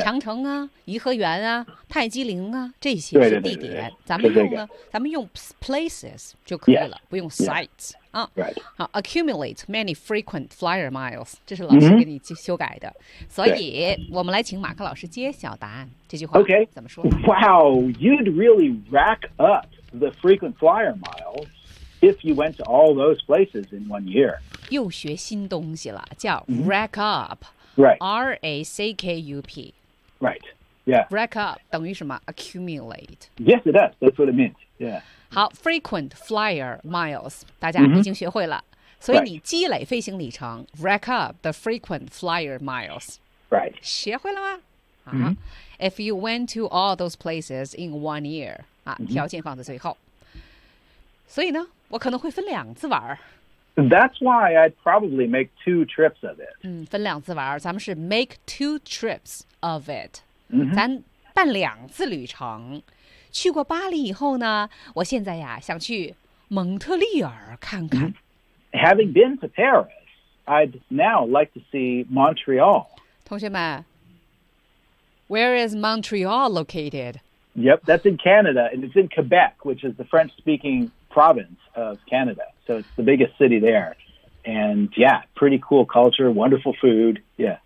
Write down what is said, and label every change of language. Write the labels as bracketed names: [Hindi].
[Chinese] 长城啊、颐和园啊、泰姬陵啊，这些是地点。咱们用 places 就可以了， [English] yeah. [Chinese] 不用 sites、 [English] yeah. 啊。 Right. [Chinese] 好 ， [English] accumulate many frequent flyer miles， [Chinese] 这是老师给你修改的。 Mm-hmm. 所以我们来请马克老师揭晓答案。这句话 [English] ，OK， [Chinese] 怎么说 [English] ？Wow， you'd really rack up the frequent flyer miles if you went to all those places in one year. [Chinese] 又学新东西了，叫 rack up,、 [English] right. R-A-C-K-U-P. Right, yeah. [Chinese] Rack up 等于什么 ?Accumulate. [English] Yes, it does. That's what it means. Yeah. [Chinese] 好 , [English] frequent flyer miles, [Chinese] 大家已经学会了。 Mm-hmm. 所以你积累飞行里程、 [English] right. ,rack up the frequent flyer miles. Right. [Chinese] 学会了吗、 mm-hmm. [English] ?If you went to all those places in one year,、啊 mm-hmm. [Chinese] 条件放在最后。所以呢我可能会分两次玩。 [English] That's why I'd probably make two trips of it. [Chinese] 嗯，分两次玩儿，咱们是 [English] make two trips of it.、 Mm-hmm. [Chinese] 咱办两次旅程。去过巴黎以后呢，我现在呀想去蒙特利尔看看。 [English] Having been to Paris, I'd now like to see Montreal. [Chinese] 同学们 [English] ，Where is Montreal located? Yep, that's in Canada, and it's in Quebec, which is the French-speaking province of Canada. So it's the biggest city there. And yeah, pretty cool culture, wonderful food. Yeah.